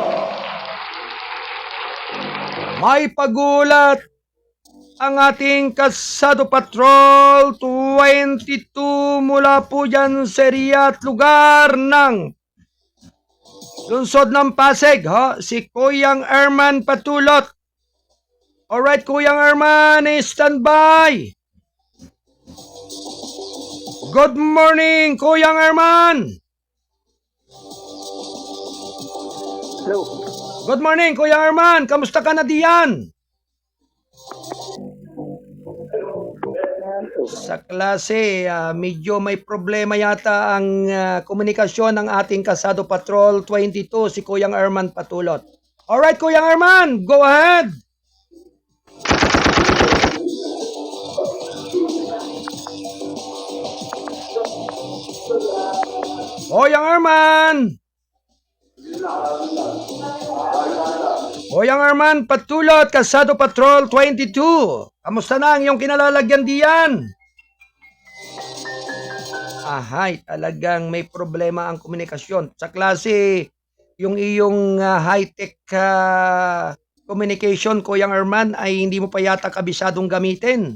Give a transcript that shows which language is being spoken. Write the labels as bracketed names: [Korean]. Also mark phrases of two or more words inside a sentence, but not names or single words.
[Filipino] May pagulat ang ating Kasado Patrol 22 mula po dyan sa area at lugar ng lungsod ng Pasig, si Kuyang Erman Patulot. [English] Alright, Kuyang Erman, stand by. Good morning, Kuyang Erman. Hello. Good morning, Kuyang Erman. [Filipino] Kamusta ka na diyan? Sa klase, medyo may problema yata ang komunikasyon ng ating Kasado Patrol 22, si Kuyang Erman Patulot. [English] Alright, Kuyang Erman, go ahead! Kuyang Erman! Kuyang Erman Patulot, Kasado Patrol 22. [Filipino] Kamusta na ang iyong kinalalagyan diyan? Ahay, talagang may problema ang komunikasyon. Sa klase, yung iyong [English] high-tech communication, [Filipino] Kuyang Erman, ay hindi mo pa yata kabisadong gamitin.